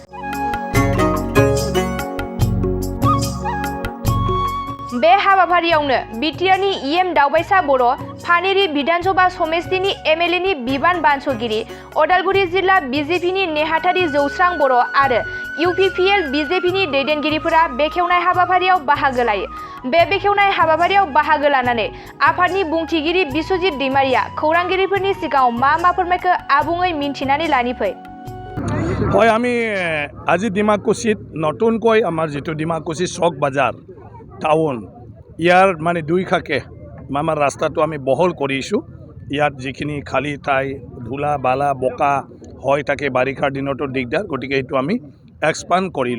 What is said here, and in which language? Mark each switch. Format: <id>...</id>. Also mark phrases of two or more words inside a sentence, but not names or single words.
<brx>बे हाबाफारियावनो बिटिआरनि इएम दावबायसा बर', फानेरि विधानसभा समिस्तिनि एमएलएनि बिबान बानसगिरि, अदालगुरि जिल्ला बिजेपिनि नेहाथारि जौस्रां बर' आरो इउपिपिएल बिजेपिनि दैदेनगिरिफोरा बेखेवनाय हाबाफारियाव बाहागो लायो। बे बेखेवनाय हाबाफारियाव बाहागो लानानै आफादनि बुंथिगिरि बिश्वजित दैमारिया खौरांगिरिफोरनि सिगाङाव मा फोरमायखो आबुङै मिन्थिनानै लानि फै।</brx> <as>হয়, আমি আজি ডিমাকুছিত নতুনকৈ আমাৰ যেটো ডিমাকুছি চক বাজাৰ টাউন ইয়াৰ মানে দুই খাকে আমাৰ ৰাস্তাটো আমি বহল কৰিছোঁ। ইয়াত যিখিনি খালী ঠাই ধূলা বালা বোকা হয় থাকে বাৰিষাৰ দিনতো দিগদাৰ, গতিকে এইটো আমি এক্সপাণ্ড কৰিলোঁ।</as>